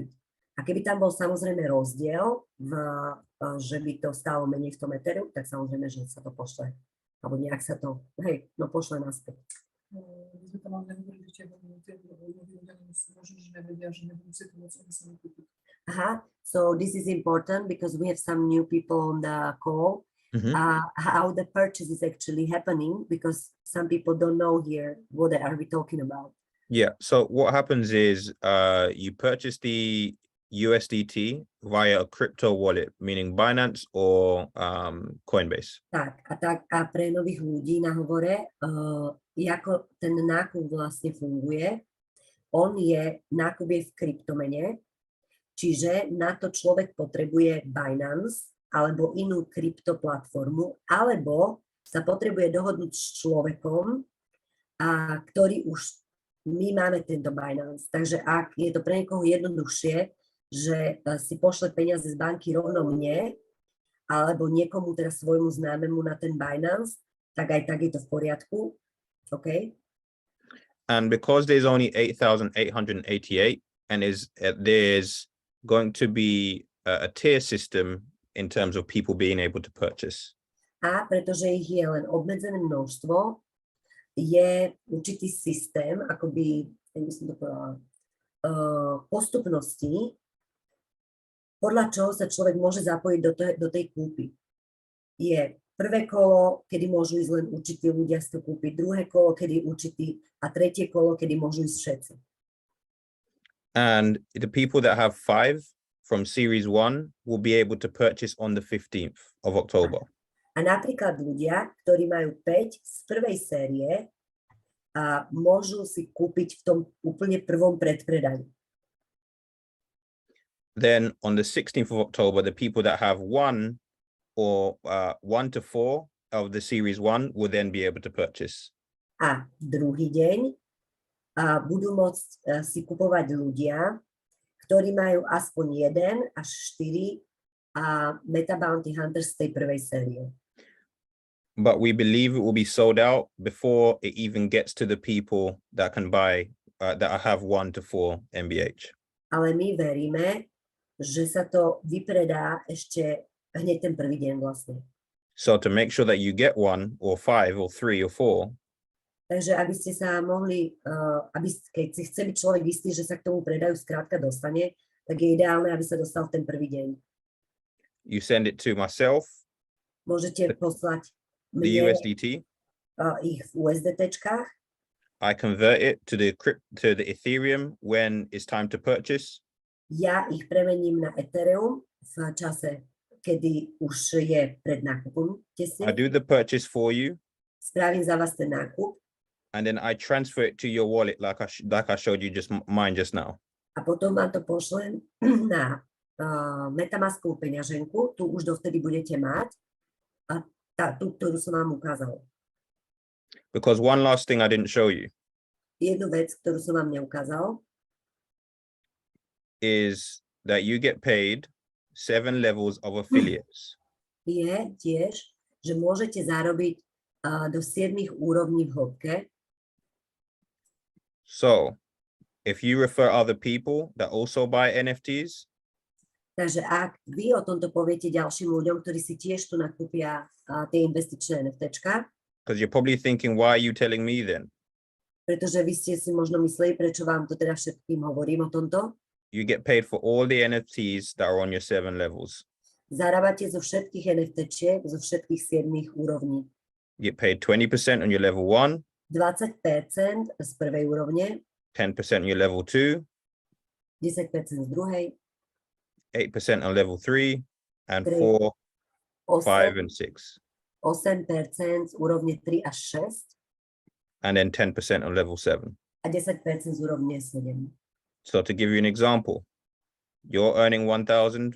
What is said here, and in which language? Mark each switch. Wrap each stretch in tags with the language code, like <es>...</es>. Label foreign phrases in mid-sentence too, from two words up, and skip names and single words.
<sk>A keby tam bol samozrejme rozdiel, že by to stálo menej v tom Ethereum, tak samozrejme, že sa to pošle. Alebo nejak sa to, pošle naspäť.</sk> <en>So this is important because we have some new people on the call. How the purchase is actually happening, because some people don't know here what are we talking about. Yeah, so what happens is you purchase the USDT via a crypto wallet, meaning Binance or Coinbase.</en> <sk>A pre nových ľudí na hovore, ako ten nákup vlastne funguje, nákup je v kryptomene, čiže na to človek potrebuje Binance alebo inú kryptoplatformu, alebo sa potrebuje dohodnúť s človekom, ktorý už my máme tento Binance. Takže ak je to pre niekoho jednoduchšie, že si pošle peniaze z banky rovno mne, alebo niekomu teraz svojmu známemu na ten Binance, tak aj tak je to v poriadku.</sk> <en>Okay? And because there's only 8,888 and there's going to be a tier system in terms of people being able to purchase.</en> <sk>A pretože ich je len obmedzené množstvo, je určitý systém, akoby, postupnosti, podľa čoho sa človek môže zapojiť do tej kúpy. Je prvé kolo, kedy môžu ísť len určití ľudia si to kúpiť, druhé kolo, kedy určití a tretie kolo, kedy môžu ísť všetci.</sk> <en>And the people that have 5 from series 1 will be able to purchase on the 15th of October.</en> <sk>A napríklad ľudia, ktorí majú 5 z prvej série, môžu si kúpiť v tom úplne prvom predpredaní.</sk> <en>Then on the 16th of October, the people that have 1 or 1 to 4 of the series 1 will then be able to purchase.</en> <sk>A druhý deň budú môcť si kupovať ľudia, ktorí majú aspoň 1 až 4 Meta Bounty Hunters z tej prvej série.</sk> <en>But we believe it will be sold out before it even gets to the people that can buy, that have 1 to 4 MBH.</en> <sk>Ale my veríme, že sa to vypredá ešte hneď ten prvý deň vlastne.</sk> <en>So to make sure that you get 1 or 5 or 3 or 4,</en> <sk>Takže aby ste sa mohli, keď si chce byť človek istý, že sa k tomu predajú skrátka dostane, tak je ideálne, aby sa dostal v ten prvý deň.</sk> <en>you send it to myself,</en> <sk>Môžete poslať</sk> <en>the</en> <sk>mne</sk> <en>USDT.</en> <sk>ich v USDT-čkách.</sk> <en>I convert it to the Ethereum when it's time to purchase.</en> <sk>Ja ich premením na Ethereum v čase, kedy už je pred nákupom.</sk> <en>I do the purchase for you,</en> <sk>Spravím za vás ten nákup</sk> <en>and then I transfer it to your wallet like I showed you mine just now.</en> <sk>a potom vám to pošlem na Metamaskovú peňaženku. Tu už dovtedy budete mať tú, ktorú som vám ukázal.</sk> <en>Because one last thing I didn't show you</en> <sk>Jednu vec, ktorú som vám neukázal,</sk> <en>is that you get paid 7 levels of affiliates.</en> <sk>je tiež, že môžete zarobiť do 7 úrovní v hĺbke.</sk> <en>So if you refer other people that also buy NFTs,</en> <sk>Takže ak vy o tomto poviete ďalším ľuďom, ktorí si tiež tu nakúpia tie investičné NFTčka,</sk> <en>because you're probably thinking, why are you telling me then?</en> <sk>pretože vy ste si možno mysleli, prečo vám to teda všetkým hovorím o tomto,</sk> <en>You get paid for all the NFTs that are on your 7 levels.</en> <sk>zarábate zo všetkých NFTčiek, zo všetkých 7 úrovní.</sk> <en>You get paid 20% on your level 1,</en> <sk>20% z prvej úrovne,</sk> <en>10% on your level 2,</en> <sk>10% z druhej,</sk> <en>8% on level 3, and Three. 4, 5, 8% and 6.</en> <sk>z úrovne 3 až 6</sk> <en>And then 10% on level 7.</en> <sk>a 10% z úrovne 7.</sk> <en>So to give you an example, you're earning 1,000.</en>